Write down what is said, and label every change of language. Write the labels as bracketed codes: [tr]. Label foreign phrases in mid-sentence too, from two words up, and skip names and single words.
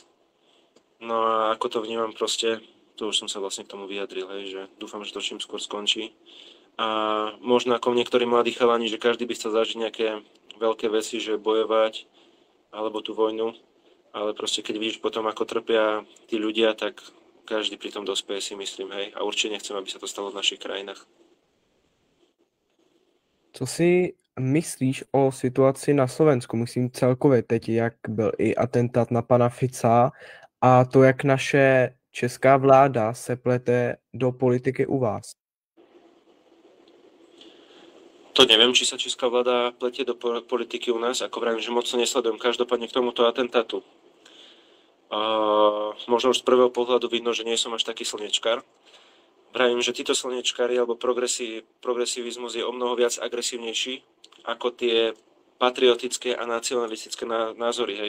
[sk] No a ako to vnímam proste, to už som sa vlastne k tomu vyjadril, hej, že dúfam, že to čím skôr skončí. A možno ako niektorí mladí chalani, že každý by chcel zažiť nejaké veľké veci, že bojovať, alebo tú vojnu, ale proste keď vidíš potom, ako trpia tí ľudia, tak každý pri tom dospeje, si myslím, hej. A určite nechcem, aby sa to stalo v našich krajinách. [cs] Co si myslíš o situaci na Slovensku? Myslím celkově teď, jak byl i atentát na pana Fica a to, jak naše česká vláda se plete do politiky u vás. [sk] To neviem, či sa česká vláda pletie do politiky u nás, ako vravím, že moc to nesledujem. Každopádne k tomuto atentátu. Možno už z prvého pohľadu vidno, že nie som až taký slnečkár. Vravím, že títo slnečkári alebo progresivizmus je o mnoho viac agresívnejší ako tie patriotické a nacionalistické názory, hej.